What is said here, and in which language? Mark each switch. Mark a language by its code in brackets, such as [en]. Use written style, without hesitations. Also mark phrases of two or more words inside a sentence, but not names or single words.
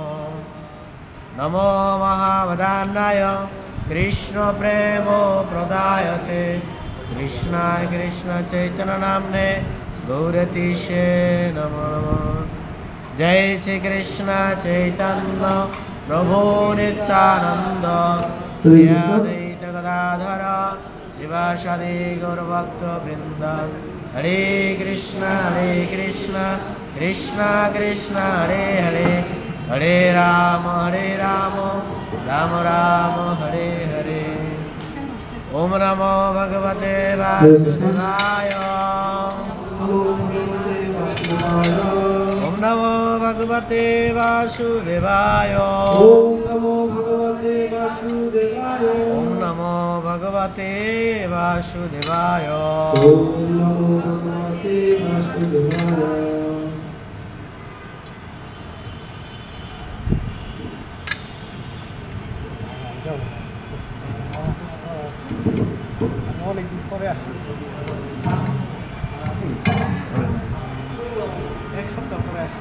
[sa] नमो महावदान्याय कृष्ण प्रेम प्रदायते कृष्णाय कृष्ण चैतन्य नाम्ने गौरतीशे नमो नमः। जय श्री कृष्ण चैतन्य प्रभु नित्यानंद श्री अद्वैत गदाधर श्रीवासादि गौरभक्त वृंद। हरे कृष्ण कृष्ण कृष्ण हरे हरे हरे राम राम राम हरे हरे। ओम नमो भगवते वासुदेवाय। ओम नमो भगवते वासुदेवाय। ओम नमो भगवते वासुदेवाय। ओम नमो भगवते वासुदेवाय। ओम नमो भगवते वासुदेवाय। [bn] অনেকদিন পরে আসছি, এক সপ্তাহ পরে আসছি।